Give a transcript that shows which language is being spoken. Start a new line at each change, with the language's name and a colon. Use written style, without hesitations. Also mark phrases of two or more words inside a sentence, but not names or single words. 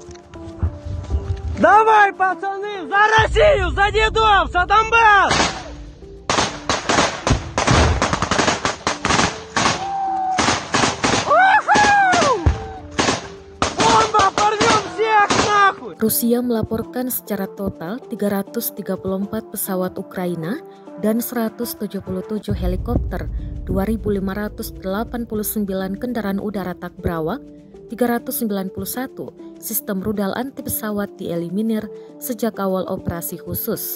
Russian: Давай, пацаны, за Россию, за дедов, за Донбасс! Бомба, порвем всех нахуй!
Indonesian: Rusia melaporkan secara total 334 pesawat Ukraina dan 177 helikopter, 2.589 kendaraan udara tak berawak, 391 sistem rudal anti pesawat dieliminir sejak awal operasi khusus.